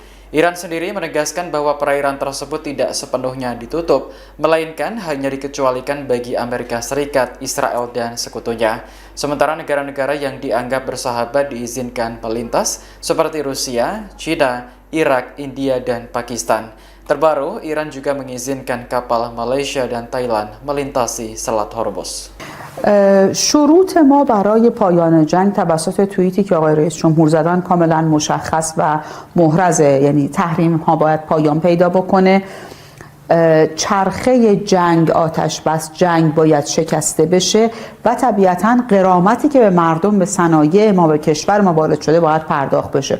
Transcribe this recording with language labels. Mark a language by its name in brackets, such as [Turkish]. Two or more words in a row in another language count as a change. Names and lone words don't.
[Indonesian] Iran sendiri menegaskan bahwa perairan tersebut tidak sepenuhnya ditutup, melainkan hanya dikecualikan bagi Amerika Serikat, Israel, dan sekutunya. Sementara negara-negara yang dianggap bersahabat diizinkan melintas, seperti Rusia, China, Irak, India, dan Pakistan. Terbaru, Iran juga mengizinkan kapal Malaysia dan Thailand melintasi Selat Hormuz. [Persian] شروط ما برای پایان جنگ توسط توییتی که آقای رئیس جمهور زدن کاملا مشخص و محرزه، یعنی تحریم ها باید پایان پیدا بکنه، چرخه جنگ آتش بس جنگ باید شکسته بشه و طبیعتاً غرامتی که به مردم، به صنایع ما، به کشور ما وارد شده باید پرداخت بشه.